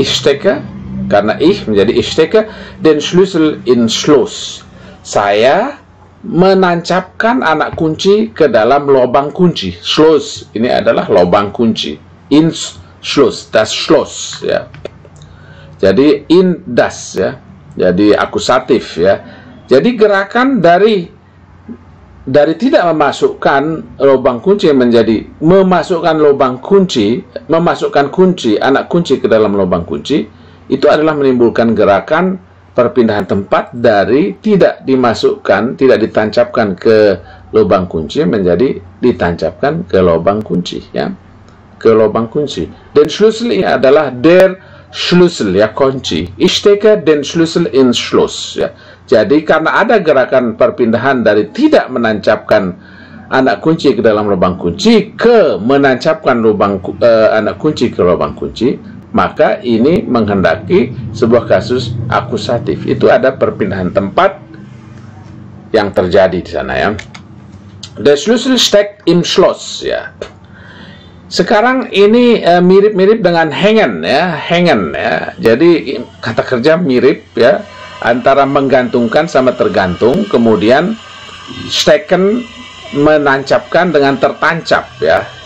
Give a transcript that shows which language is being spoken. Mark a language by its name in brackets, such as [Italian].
[German] Ich stecke, [Indonesian] karena [German] ich [Indonesian] menjadi [German] ich stecke den Schlüssel in Schloss. [Indonesian] Saya menancapkan anak kunci ke dalam lubang kunci. Schloss ini adalah lubang kunci. [German] In Schloss, das Schloss ya. [Indonesian] Jadi in das ya. Jadi akusatif ya. Jadi gerakan dari tidak memasukkan lubang kunci menjadi memasukkan anak kunci ke dalam lubang kunci, itu adalah menimbulkan gerakan perpindahan tempat dari tidak ditancapkan ke lubang kunci menjadi ditancapkan ke lubang kunci ya. Ke lubang kunci. [German] Den Schlüssel [Indonesian] ini adalah [German] der Schlüssel [Indonesian] ya, kunci. [German] Ich stecke den Schlüssel ins Schloss [Indonesian] ya. Jadi karena ada gerakan perpindahan dari tidak menancapkan anak kunci ke dalam lubang kunci ke menancapkan anak kunci ke lubang kunci, maka ini menghendaki sebuah kasus akusatif. Itu ada perpindahan tempat yang terjadi di sana ya. [German] Der Schlüssel steckt im Schloss ya. [Indonesian] Sekarang ini mirip-mirip dengan hängen ya, hängen ya. Jadi kata kerja mirip ya, antara menggantungkan sama tergantung, kemudian stecken menancapkan dengan tertancap ya.